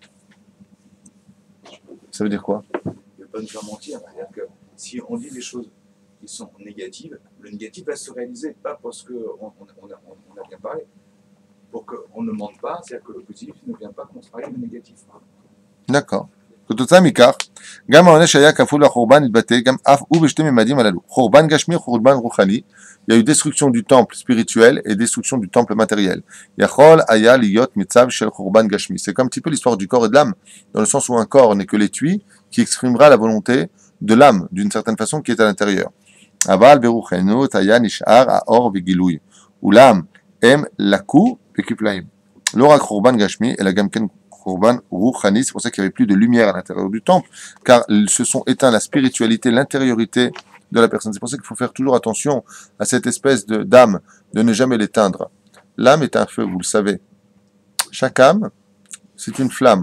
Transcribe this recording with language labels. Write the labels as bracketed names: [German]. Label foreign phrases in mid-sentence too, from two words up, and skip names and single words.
[French] Ça veut dire quoi? Il ne veut pas nous faire mentir. C'est-à-dire que si on dit des choses qui sont négatives, le négatif va se réaliser, pas parce qu'on a bien parlé. Pour qu'on ne mente pas, c'est-à-dire que le positif ne vient pas contrarier le négatif. D'accord. [Hebrew] כתוצאה מכך, גם העונש היה כפול לחורבן התבטא, גם אף הוא בשתי ממדים הללו. חורבן גשמי, חורבן רוחני. [French] Il y a eu destruction du temple spirituel et destruction du temple matériel. [Hebrew] יכול היה להיות מצב של חורבן גשמי. [French] C'est comme un petit peu l'histoire du corps et de l'âme, dans le sens où un corps n'est que l'étui qui exprimera la volonté de l'âme, d'une certaine façon, qui est à l'intérieur. [Hebrew] אבל ברוחנו היה נשאר האור וגילוי. אולם הם לקו בכפליים. לא רק חורבן גשמי, אלא גם כן חורבן רוחני, [French] c'est pour ça qu'il n'y avait plus de lumière à l'intérieur du temple, car ils se sont éteints la spiritualité, l'intériorité de la personne. C'est pour ça qu'il faut faire toujours attention à cette espèce d'âme, de ne jamais l'éteindre. L'âme est un feu, vous le savez. Chaque âme, c'est une flamme.